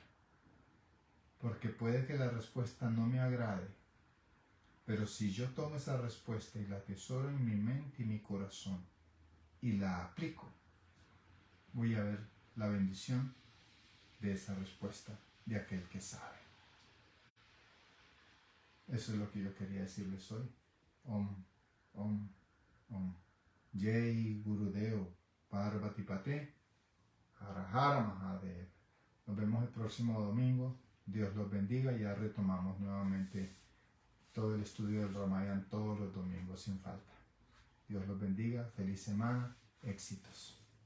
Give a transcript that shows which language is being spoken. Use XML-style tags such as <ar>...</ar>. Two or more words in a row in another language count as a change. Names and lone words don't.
<es>Porque puede que la respuesta no me agrade, pero si yo tomo esa respuesta y la atesoro en mi mente y mi corazón y la aplico, voy a ver la bendición de esa respuesta de aquel que sabe. Eso es lo que yo quería decirles hoy.</es> <sa>Om, Om, Om.</sa> <hi>Jai Gurudeo Parvati Pate Hara Hara Mahadev.</hi> <es>Nos vemos el próximo domingo. Dios los bendiga. Ya retomamos nuevamente todo el estudio del Ramayana todos los domingos sin falta. Dios los bendiga. Feliz semana. Éxitos.</es>